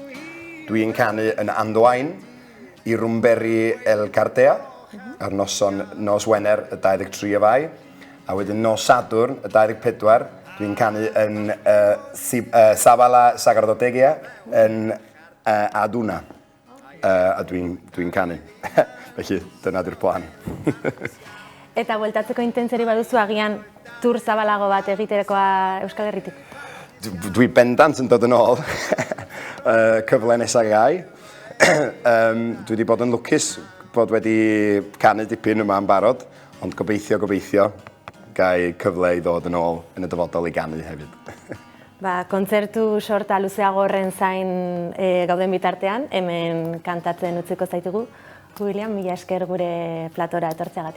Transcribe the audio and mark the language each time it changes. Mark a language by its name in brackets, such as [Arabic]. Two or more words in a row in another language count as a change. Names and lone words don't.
[Welsh] Dwi'n canu yn Andoain i Rwmberi El Cardea ar nos Wener y 23 o Fai, a wedyn nos Sadwrn y 24 dwi'n canu yn Sabala Sagardotegia yn Aduna, a dwi'n canu. Felly, dyna di'r plan. [Basque] Eta bueltatzeko intentzeri baduzu agian tur zabalago bat egitekoa Euskal Herritik? [Welsh] Dwi bendant yn dod yn ôl cyfle nesaf gau. Dwi wedi bod yn lwcus bod wedi canu dipyn yma yn barod, ond gobeithio gai cyfle i ddod yn ôl yn y dyfodol i ganu hefyd. [Basque] Kontzertu sorta luzeago horren zain gauden bitartean, hemen kantatzen utziko zaitugu. William, mila esker gure platora etortzeagatik.